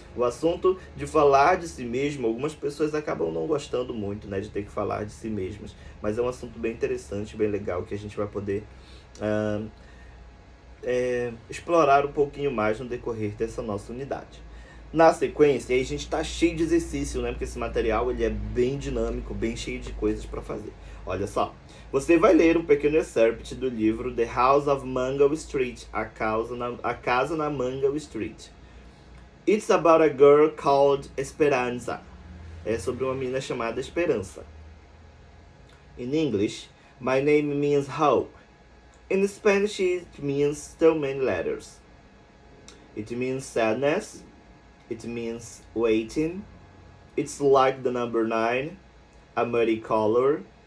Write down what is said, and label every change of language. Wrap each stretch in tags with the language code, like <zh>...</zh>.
<pt>O assunto de falar de si mesmo, algumas pessoas acabam não gostando muito, né, de ter que falar de si mesmas, mas é um assunto bem interessante, bem legal, que a gente vai poder explorar um pouquinho mais no decorrer dessa nossa unidade. Na sequência, aí a gente tá cheio de exercício, né? Porque esse material ele é bem dinâmico, bem cheio de coisas para fazer. Olha só, você vai ler um pequeno excerpt do livro The House of Mango Street, a casa na Mango Street.</pt> <en>It's about a girl called Esperanza.</en> <pt>É sobre uma menina chamada Esperança.</pt> <en>In English, my name means hope. In Spanish, it means so many letters. It means sadness. It means waiting. It's like the number 9, a muddy color.</en>